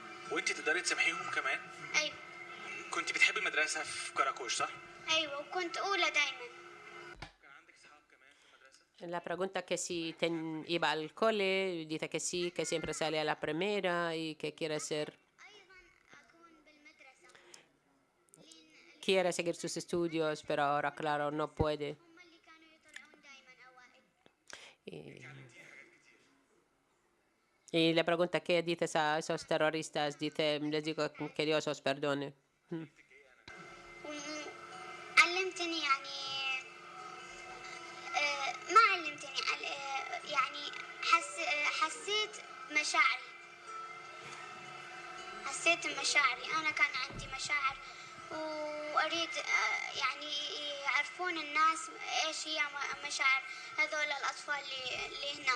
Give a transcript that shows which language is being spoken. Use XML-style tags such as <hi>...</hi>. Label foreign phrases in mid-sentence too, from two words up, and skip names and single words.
<ar>وانت تقدري تسامحيهم كمان؟ ايوه. كنت بتحبي المدرسه في كراكوش صح؟ ايوه وكنت اولى دايما. كان عندك صحاب كمان في المدرسه؟</ar> <es>La pregunta que si iba al cole, dice que sí, que siempre sale a la primera y que quiere ser,</es> <ar>ايضا اكون بالمدرسه.</ar> <es>quiere seguir sus estudios, pero ahora, claro, no puede.</es> <ar>هم اللي كانوا يطلعون دايما اوائل.</ar> <es>Y le pregunta qué dices a esos terroristas. Dice, les digo que Dios os perdone.</es> <ar>علمتني يعني ما علمتني يعني حسيت مشاعري. حسيت مشاعري. أنا كان عندي مشاعر وأريد يعني يعرفون الناس إيش هي مشاعر هذول الأطفال اللي هنا.</ar>